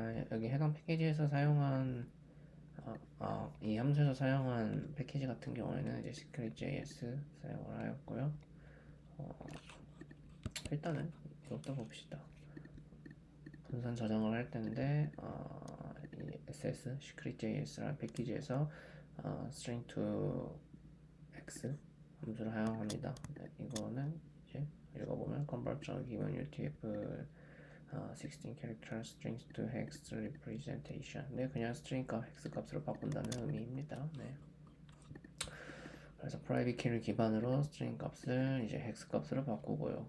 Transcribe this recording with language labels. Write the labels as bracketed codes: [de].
[ko] 여기 해당 패키지에서 사용한 이 함수에서 사용한 패키지 같은 경우에는 이제 secret.js 사용을 하였고요. 일단은 이것도 봅시다. 분산 저장을 할 텐데 이 ss secret.js라는 패키지에서 string to x 함수를 사용합니다. 네, 이거는 이제 읽어보면 [en] convert.given utf 16 character strings to hex representation. [ko] 네, 그냥 string 값 hex 값으로 바꾼다는 의미입니다. 네. 그래서 private key를 기반으로 string 값을 이제 hex 값으로 바꾸고요.